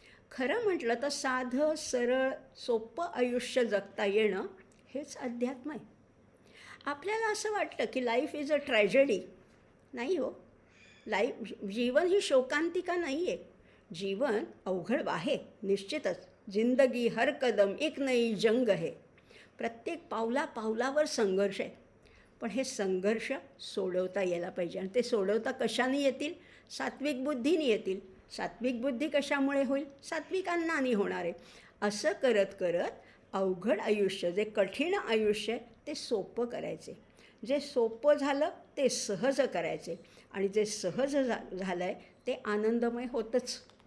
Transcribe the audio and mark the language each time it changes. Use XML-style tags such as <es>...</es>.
<mr>खरं म्हटलं तर साधं सरळ सोपं आयुष्य जगता येणं हेच अध्यात्म आहे. आपल्याला असं वाटतं की</mr> <en>Life is a tragedy.</en> <mr>नाही हो, जीवन ही शोकांतिका नाही आहे. जीवन अवघड आहे निश्चितच.</mr> <hi>जिंदगी हर कदम एक नई जंग है.</hi> <mr>प्रत्येक पावलावर संघर्ष आहे. पण हे संघर्ष सोडवता यायला पाहिजे, आणि ते सोडवता कशाने येतील? सात्विक बुद्धीने येतील. सात्विक बुद्धी कशामुळे होईल? सात्विक अन्नाने होणार आहे. असं करत करत अवघड आयुष्य, जे कठीण आयुष्य आहे ते सोपं करायचे, जे सोपं झालं ते सहज करायचे, आणि जे सहज झालं आहे ते आनंदमय होतंच.</mr>